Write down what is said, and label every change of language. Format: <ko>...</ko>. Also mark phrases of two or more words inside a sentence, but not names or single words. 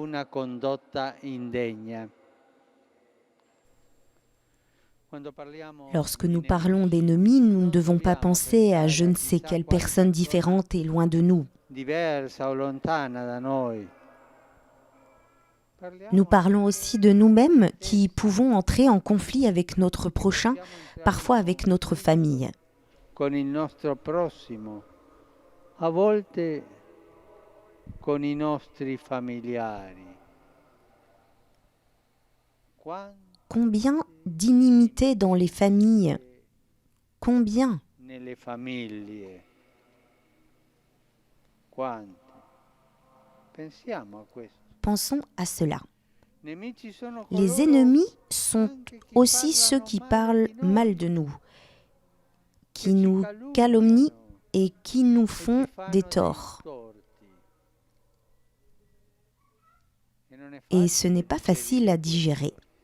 <fr>Lorsque nous parlons d'ennemis, nous ne devons pas penser à je ne sais quelle personne différente et loin de nous. Nous parlons aussi de nous-mêmes qui pouvons entrer en conflit avec notre prochain, parfois avec notre famille.</fr> <it>Con il nostro prossimo, a volte con i nostri familiari.</it> <fr>Combien d'inimités dans les familles? Combien?</fr> <it>Nelle famiglie. Quante? Pensiamo a questo.</it> <fr>Pensons à cela. Les Les ennemis sont aussi ceux qui parlent mal de nous, qui nous calomnient et qui nous font des torts. Et ce n'est pas facile à digérer.</fr>